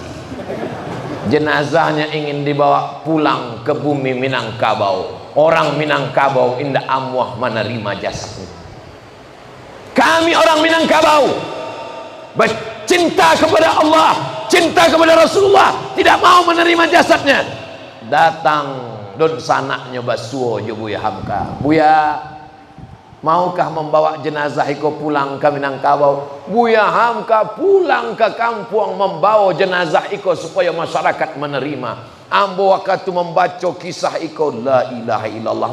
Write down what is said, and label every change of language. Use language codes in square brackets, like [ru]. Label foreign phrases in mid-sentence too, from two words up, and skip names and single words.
[id] Jenazahnya ingin dibawa pulang ke bumi Minangkabau. Orang Minangkabau indah amwah menerima jasadnya. Kami orang Minangkabau bercinta kepada Allah, cinta kepada Rasulullah, tidak mau menerima jasadnya. [min] Datang don sanaknya basuo jo Buya Hamka. [id] Buya, maukah membawa jenazah iko pulang ke Minangkabau? Buya Hamka pulang ke kampung membawa jenazah iko supaya masyarakat menerima. Ambo waktu membaca kisah iko, [ar] la ilaha illallah.